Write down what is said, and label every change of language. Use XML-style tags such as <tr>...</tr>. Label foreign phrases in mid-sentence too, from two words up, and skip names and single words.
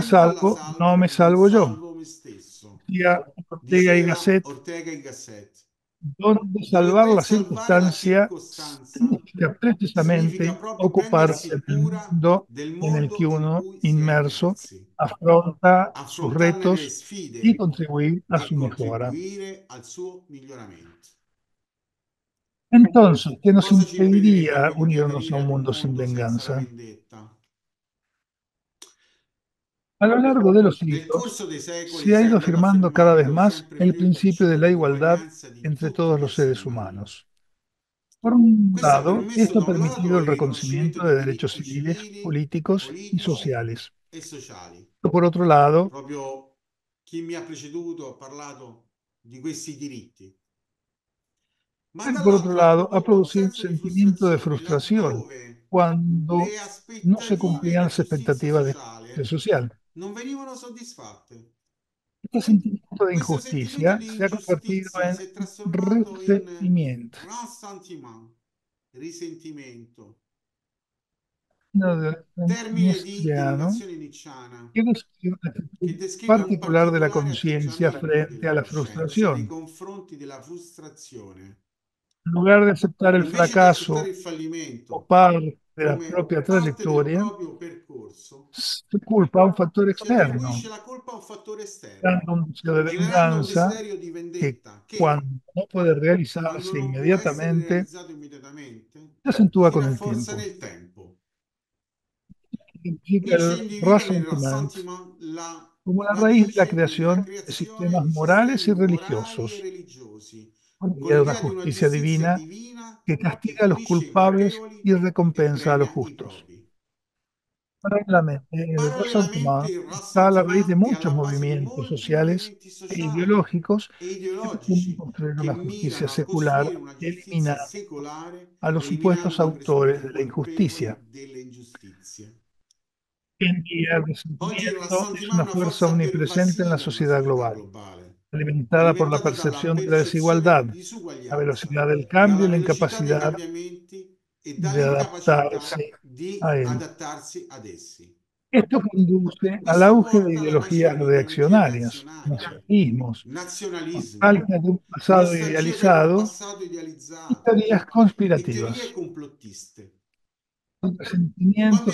<it>se non la</it> <es>salvo, no salvo, me</es> <it>non</it> <es>salvo yo.</es> <it>salvo me stesso,</it> <es>Decía Ortega y</es> <it>diceva Gasset, Ortega y Gasset.</it> <es>donde</es> <it>Dove</it> <es>salvar</es> <it>quel</it> <es>la</es> <it>salvare la</it> <es>circunstancia</es> <it>circostanza</it> <es>significa</es> <it>significa</it> <es>precisamente</es> <it>proprio</it> <es>ocuparse</es> <it>prendersi</it> <es>del</es> <it>cura</it> <es>mundo</es> <it>del</it> <es>en el que</es> <it>mondo in</it> <es>uno,</es> <it>cui si è</it> <es>inmerso,</es> <it>immersi,</it> <es>afronta sus</es> <it>affrontarne le</it> <es>retos y</es> <it>sfide</it> <es>contribuir a</es> <it>e</it> <es>su mejora.</es> <it>contribuire al suo miglioramento.</it> <es>Entonces, ¿qué nos</es> <it>Cosa ci impedirebbe a</it> <es>impediría</es> <it>noi di</it> <es>unirnos a</es> <it>divenire</it> <es>un</es> <it>ad un</it> <es>mundo sin</es> <it>mondo senza la</it> <es>venganza?</es> <it>vendetta?</it> <es>A lo largo de los</es> <it>Nel</it> <es>siglos</es> <it>corso dei secoli</it> <es>se ha</es> <it>si è</it> <es>ido</es> <it>andato</it> <es>afirmando cada vez</es> <it>affermando</it> <es>más</es> <it>sempre</it> <es>el</es> <it>più il</it> <es>principio de</es> <it>principio</it> <es>la</es> <it>di</it> <es>igualdad</es> <it>uguaglianza di</it> <es>entre</es> <it>tutti</it> <es>todos</es> <it>gli</it> <es>los</es> <it>esseri</it> <es>seres</es> <it>umani.</it> <es>humanos. Por un</es> <it>Questo ha</it> <es>lado,</es> <it>permesso</it> <es>esto</es> <it>da</it> <es>ha</es> <it>un</it> <es>permitido</es> <it>lato</it> <es>el</es> <it>il riconoscimento</it> <es>reconocimiento</es> <it>di</it> <es>de derechos</es> <it>diritti</it> <es>civiles,</es> <it>civili,</it> <es>políticos y</es> <it>politici</it> <es>sociales.</es> <it>e sociali.</it> <es>Por otro lado,</es> <it>Proprio chi mi ha preceduto ha parlato di questi diritti. Ma</it> <es>por otro</es> <it>dall'altro ha</it> <es>lado, ha</es> <it>prodotto un</it> <es>producido un</es> <it>senso di</it> <es>sentimiento de</es> <it>frustrazione</it> <es>frustración</es> <it>laddove</it> <es>cuando</es> <it>le</it> <es>no se</es> <it>aspettative</it> <es>cumplían</es> <it>di</it> <es>las</es> <it>giustizia</it> <es>expectativas de justicia</es> <it>sociale</it> <es>social.</es> <it>non venivano soddisfatte.</it> <es>Este sentimiento de</es> <it>Questo sentito</it> <es>injusticia</es> <it>di</it> <es>se ha convertido</es> <it>ingiustizia</it> <es>en</es> <it>si è trasformato in</it> <es>resentimiento.</es> <it>ressentiment, risentimento.</it> <es>Nestoriano,</es> <it>Nazione nicciana,</it> <es>que describe una</es> <it>che</it> <es>actitud</es> <it>descrive un</it> <es>particular de la</es> <it>particolare</it> <es>conciencia</es> <it>atteggiamento</it> <es>frente a</es> <it>della</it> <es>la</es> <it>coscienza nei</it> <es>frustración.</es> <it>confronti della frustrazione.</it> <es>En lugar de aceptar el</es> <it>Invece di accettare</it> <es>fracaso</es> <it>il</it> <es>o</es> <it>fallimento</it> <es>parte de la</es> <it>come</it> <es>propia</es> <it>parte del</it> <es>trayectoria,</es> <it>proprio percorso,</it> <es>se culpa a un factor</es> <it>si</it> <es>externo,</es> <it>attribuisce la colpa a un fattore esterno,</it> <es>dando un deseo de</es> <it>generando un</it> <es>venganza</es> <it>desiderio di</it> <es>que</es> <it>vendetta che,</it> <es>cuando no puede</es> <it>quando</it> <es>realizarse</es> <it>non può essere</it> <es>inmediatamente,</es> <it>realizzato immediatamente,</it> <es>se acentúa</es> <it>si</it> <es>con el</es> <it>rafforza</it> <es>tiempo.</es> <it>nel tempo.</it> <es>Significa</es> <it>Nietzsche</it> <es>el</es> <it>individua nel</it> <es>ressentiment</es> <it>ressentiment la</it> <es>como la raíz de la</es> <it>radice nella</it> <es>creación de</es> <it>creazione</it> <es>sistemas</es> <it>di</it> <es>morales</es> <it>sistemi</it> <es>y</es> <it>morali e</it> <es>religiosos,</es> <it>religiosi,</it> <es>con la</es> <it>con</it> <es>idea de una</es> <it>l'idea di una</it> <es>justicia</es> <it>giustizia</it> <es>divina</es> <it>divina</it> <es>que</es> <it>che</it> <es>castiga a los</es> <it>punisce i</it> <es>culpables</es> <it>colpevoli</it> <es>y</es> <it>e</it> <es>recompensa a los</es> <it>premia i</it> <es>justos.</es> <it>propri.</it> <es>Paralelamente, el</es> <it>Parallelamente</it> <es>ressentiment</es> <it>il</it> <es>está a la raíz de</es> <it>ressentiment è</it> <es>muchos</es> <it>alla base di</it> <es>movimientos</es> <it>molti</it> <es>sociales</es> <it>movimenti e sociali</it> <es>ideológicos</es> <it>e</it> <es>que pretenden</es> <it>ideologici</it> <es>construir</es> <it>che</it> <es>una justicia</es> <it>mirano a</it> <es>secular,</es> <it>costruire una giustizia</it> <es>eliminando</es> <it>secolare,</it> <es>a los supuestos</es> <it>eliminando i</it> <es>autores</es> <it>presunti</it> <es>de la</es> <it>colpevoli</it> <es>injusticia.</es> <it>delle ingiustizie.</it> <es>Hoy en día, el</es> <it>Oggi il</it> <es>resentimiento es</es> <it>ressentiment è</it> <es>una</es> <it>una</it> <es>fuerza</es> <it>forza</it> <es>omnipresente en la</es> <it>pervasiva nella</it> <es>sociedad</es> <it>società</it> <es>global,</es> <it>globale,</it> <es>alimentada por la</es> <it>alimentata dalla</it> <es>percepción de la</es> <it>percezione</it> <es>desigualdad,</es> <it>di</it> <es>la</es> <it>disuguaglianza,</it> <es>velocidad del cambio y</es> <it>dalla</it> <es>la</es> <it>velocità dei</it> <es>incapacidad</es> <it>cambiamenti e</it> <es>de</es> <it>dall'incapacità</it> <es>adaptarse</es> <it>di</it> <es>a él.</es> <it>adattarsi ad essi.</it> <es>Esto conduce al</es> <it>Questo</it> <es>auge de</es> <it>porta alla nascita</it> <es>ideologías</es> <it>di ideologie</it> <es>reaccionarias,</es> <it>reazionarie,</it> <es>nacionalismos,</es> <it>nazionalismi,</it> <es>nostalgia de un pasado</es> <it>nostalgia per un</it> <es>idealizado</es> <it>passato</it> <es>y</es> <it>idealizzato</it> <es>teorías</es> <it>e teorie</it> <es>conspirativas.</es> <it>complottiste.</it> <es>El</es> <it>Quando</it>